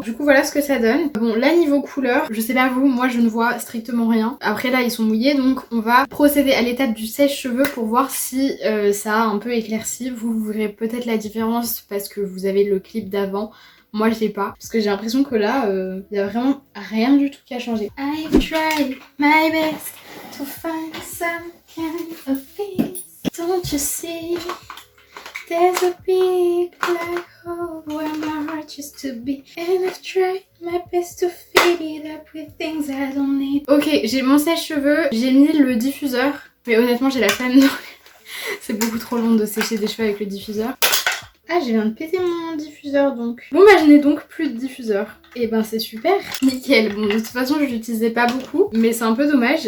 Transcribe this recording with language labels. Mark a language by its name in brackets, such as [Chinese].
[French] Du coup voilà ce que ça donne. Bon là niveau couleur, je sais pas vous, moi je ne vois strictement rien. Après là ils sont mouillés donc on va procéder à l'étape du sèche-cheveux pour voir si ça a un peu éclairci. Vous verrez peut-être la différence parce que vous avez le clip d'avant. Moi je l'ai pas parce que j'ai l'impression que là il y a vraiment rien du tout qui a changé. [English] I've tried my best to find some kind of peace. Don't you see? There's a big black hole where my heart used to be. And I've tried my best to fill it up with things I don't need. [French] Ok, j'ai mon sèche-cheveux, j'ai mis le diffuseur. Mais honnêtement j'ai la flemme donc c'est beaucoup trop long de sécher des cheveux avec le diffuseur. Ah, je viens de péter mon diffuseur donc. Bon bah je n'ai donc plus de diffuseur. Et ben c'est super, nickel. Bon de toute façon je l'utilisais pas beaucoup, mais c'est un peu dommage.